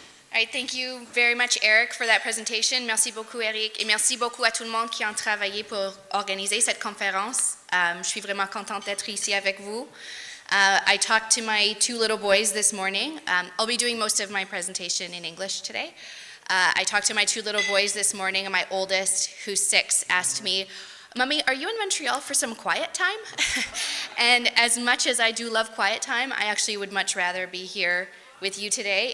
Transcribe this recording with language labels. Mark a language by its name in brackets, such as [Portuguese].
[English] All right, thank you very much, Eric, for that presentation. [French] Merci beaucoup, Eric, et merci beaucoup à tout le monde qui ont travaillé pour organiser cette conférence. Je suis vraiment contente d'être ici avec vous. [English] I talked to my two little boys this morning. I'll be doing most of my presentation in English today. I talked to my two little boys this morning, and my oldest, who's 6, asked me, "Mommy, are you in Montreal for some quiet time?" And as much as I do love quiet time, I actually would much rather be here with you today.